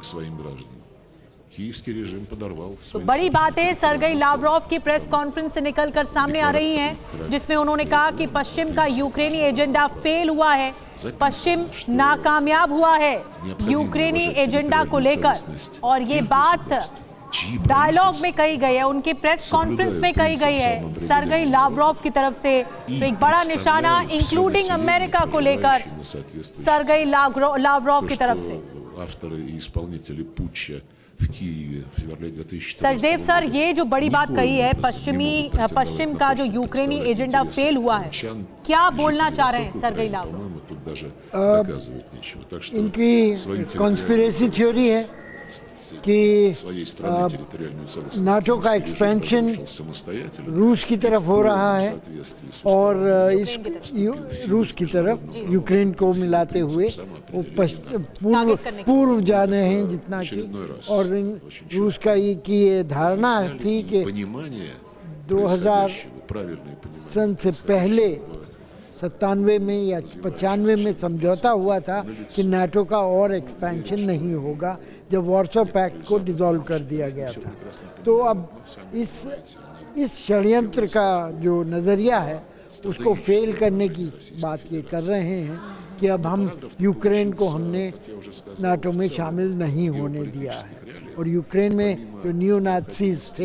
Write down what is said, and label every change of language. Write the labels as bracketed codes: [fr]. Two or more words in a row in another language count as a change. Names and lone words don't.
[hi] तो बड़ी बातें सर्गेई लावरोव की [en] press conference [hi] से निकलकर सामने आ रही हैं, जिसमें उन्होंने कहा कि पश्चिम का यूक्रेनी एजेंडा फेल हुआ है, पश्चिम नाकामयाब हुआ है यूक्रेनी एजेंडा को लेकर, और ये बात डायलॉग में कही गई है, उनकी [en] press conference [hi] में कही गई है सर्गेई लावरोव की तरफ से। तो एक बड़ा निशाना इंक्लूडिंग अमेरिका को लेकर सर्गेई लावरोव की तरफ से। [ru] в Киеве в феврале 2014 [hi] सचदेव सर, [ru] года [hi] ये जो बड़ी बात [ru] никоим [hi] कही है [ru] образом не могут [hi] पश्चिम [ru] претендовать [hi] का [ru] на [hi] जो [ru] то, чтобы [hi] यूक्रेनी [ru] представлять [hi] एजेंडा [ru] интересы [hi] फेल हुआ है, [ru] крымчан, [hi] क्या [ru] жителей [hi] बोलना चाह रहे हैं [ru] Востока [hi] सरगेई [ru] Украины. [hi] लावरोव? [ru] По-моему, тут даже доказывать нечего. Так что [hi] इनकी [ru] свою [hi] कॉन्स्पिरेसी [ru] территориальную [hi] थ्योरी है [ru] целостность [hi] कि [ru] своей страны территориальную целостность [hi] नाटो का [ru] русский режим [hi] एक्सपेंशन [ru] разрушил самостоятельно [hi] रूस की तरफ हो रहा है [ru] в соответствии с [hi] और [ru] уставом. [hi] इस रूस की तरफ यूक्रेन को मिलाते हुए वो पूर्व जाने हैं जितना कि और रूस का ये धारणा थी कि [ru] понимание 2000 происходящего, правильное понимание. [hi] सन से पहले 97 में या 95 में समझौता हुआ था कि नाटो का और एक्सपेंशन नहीं होगा जब वॉर्सो पैक्ट को डिसॉल्व कर दिया गया था। तो अब इस षड्यंत्र का जो नज़रिया है उसको फेल करने की बात ये कर रहे हैं कि अब हम यूक्रेन को हमने नाटो में शामिल नहीं होने दिया है और यूक्रेन में जो [en] new Nazis [hi] थे